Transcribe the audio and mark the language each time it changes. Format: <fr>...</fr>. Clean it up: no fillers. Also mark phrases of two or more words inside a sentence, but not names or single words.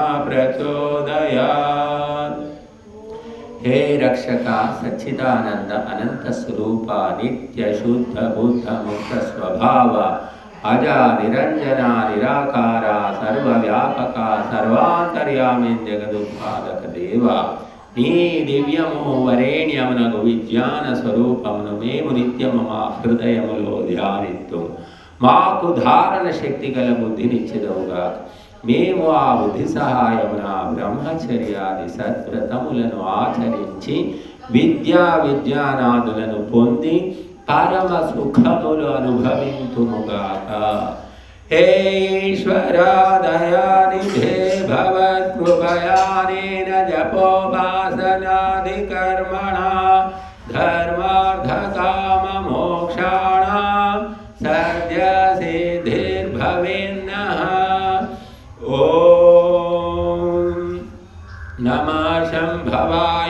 <mr>प्रचोदयात् हे रक्षका सच्चिदानंद अनंत स्वरूपा नित्य शुद्ध बुद्ध मुक्त स्वभाव अजा निरंजना निराकारा सर्वव्यापका सर्वांतर्यामी जगदुत्पादक देवा</mr> <te>నీ దివ్యము వరేణ్యమునగు విజ్ఞాన స్వరూపమును మేము నిత్యము మా హృదయములో ధ్యానిత్తు మాకు ధారణ శక్తి గల బుద్ధినిచ్చెదవుగా మేము ఆ బుద్ధి సహాయమున బ్రహ్మచర్యాది సద్వ్రతములను ఆచరించి విద్యా విజ్ఞానాదులను పొంది పరమ సుఖములు అనుభవింతుముగాక</te> <sa>हे ईश्वरा दयानिधे भवत्कृपयानेन जपोपासनादिकर्मणा धर्मार्थकाममोक्षाणां सद्यसिद्धिर्भवेन्नः ॐ नमः शम्भवाय</sa>